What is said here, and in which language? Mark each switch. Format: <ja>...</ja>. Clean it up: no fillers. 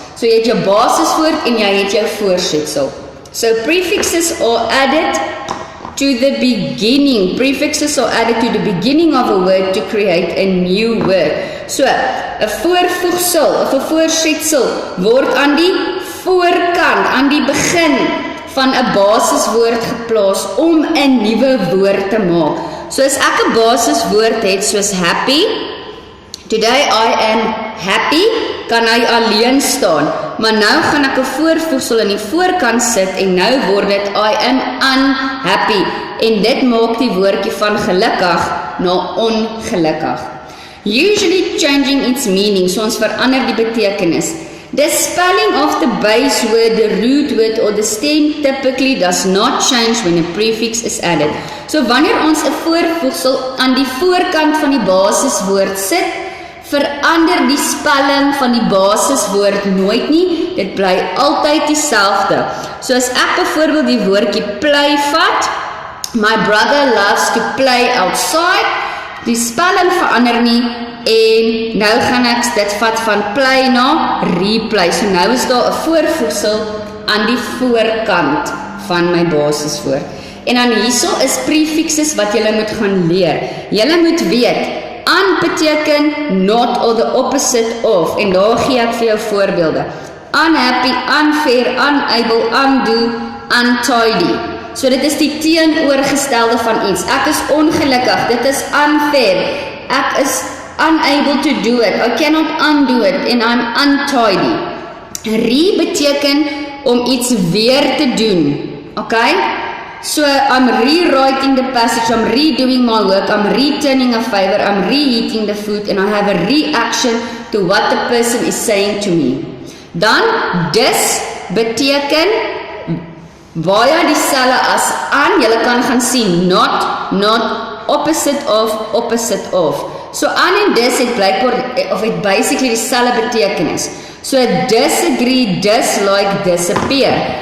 <af>So jy het jou basiswoord en jy het jou voorsetsel.</af> <en>So prefixes are added to the beginning. Prefixes are added to the beginning of a word to create a new word.</en> <af>So, 'n voorvoegsel of 'n voorsetsel word aan die voorkant, aan die begin van 'n basiswoord geplaas om 'n nuwe woord te maak. So as ek 'n basiswoord het soos happy,</af> <en>today I am happy,</en> <af>kan hy alleen staan. Maar nou gaan ek 'n voorvoegsel in die voorkant sit en nou word dit</af> <en>I am unhappy.</en> <af>En dit maak die woordjie van gelukkig na ongelukkig.</af> <en>usually changing its meaning, so</en> <af>ons verander die betekenis.</af> <en>The spelling of the base word, the root word or the stem typically does not change when a prefix is added.</en> <af>So wanneer ons 'n voorvoegsel aan die voorkant van die basiswoord sit, verander die spelling van die basiswoord nooit nie, dit bly altyd dieselfde. So as ek byvoorbeeld die woordjie play vat,</af> <en>my brother loves to play outside,</en> <af>die spelling verander nie, en nou gaan ek dit vat van play na replay, so nou is daar 'n voorvoegsel aan die voorkant van my basiswoord. En dan hierso is prefixes wat julle moet gaan leer. Julle moet weet, an beteken</af> <en>not or the opposite of,</en> <af>en daar gee ek vir jou voorbeelde.</af> <en>Unhappy, unfair, unable, undo, untidy.</en> <af>So dit is die teenoorgestelde van iets. Ek is ongelukkig, dit is unfair. Ek is</af> <en>unable to do it, I cannot undo it, and I'm untidy.</en> <af>Beteken om iets weer te doen.</af> <en>Okay? So I'm rewriting the passage, I'm redoing my work, I'm returning a favor, I'm reheating the food, and I have a reaction to what the person is saying to me.</en> <af>Dan, dis beteken baie dieselfde as aan, julle kan gaan sien,</af> <en>not, opposite of.</en> <af>So aan en dis het blykbaar, of het basically dieselfde betekenis.</af> <en>So disagree, dislike, disappear.</en>